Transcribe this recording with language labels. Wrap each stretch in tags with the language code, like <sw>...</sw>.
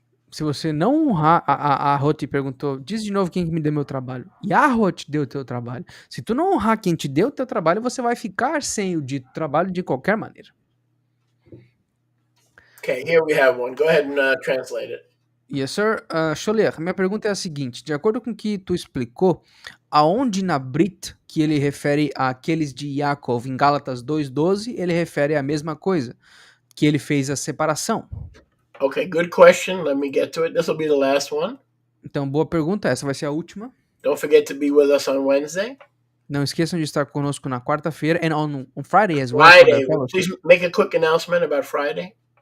<pt>Se você não honrar, a Rô te perguntou, diz de novo quem que me deu meu trabalho. Yahoo te deu o teu trabalho. Se tu não honrar quem te deu o teu trabalho, você vai ficar sem o dito trabalho de qualquer maneira.</pt> <en>Okay, here we have one. Go ahead and translate it. Yes, sir.</en> <pt>Scholler, minha pergunta é a seguinte: de acordo com o que tu explicou, aonde na Brit que ele refere àqueles de Yaakov em Gálatas 2:12, ele refere à mesma coisa, que ele fez a separação.</pt> <en>Okay, good question. Let me get to it. This will be the last one.</en> <pt>Então, boa pergunta, essa vai ser a última.</pt> <en>Don't forget to be with us on Wednesday.</en> <pt>Não esqueçam de estar conosco na quarta-feira</pt> <en>and on Friday as well. Friday. Please make a quick announcement about Friday.</en>